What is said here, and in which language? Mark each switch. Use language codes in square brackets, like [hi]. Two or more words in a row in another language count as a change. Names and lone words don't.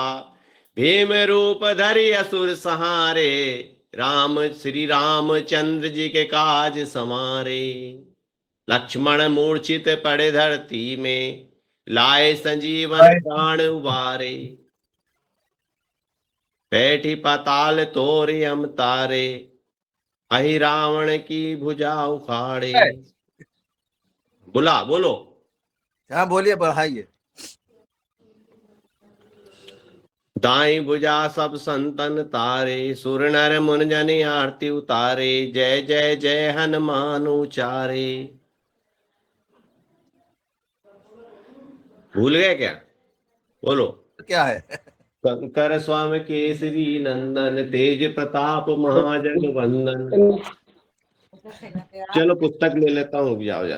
[hi] भीम रूप धरि असुर संहारे, राम श्री रामचंद्र जी के काज समारे। लक्ष्मण मूर्छित पड़े धरती में, लाए संजीवन प्राण उबारे। बैठी पाताल तोर यम तारे, अहि रावण की भुजा उखाड़े। बोला बोलो। हाँ बोलिए, बढ़ाइए। दाई भुजा सब संतन तारे, सुर नर मुन जनि आरती उतारे। जय जय जय हनुमान उचारे। भूल गए क्या? बोलो। क्या है? शंकर स्वामी केसरी नंदन, तेज प्रताप महाजग वंदन। चलो पुस्तक ले लेता हूँ, जाओ जाओ।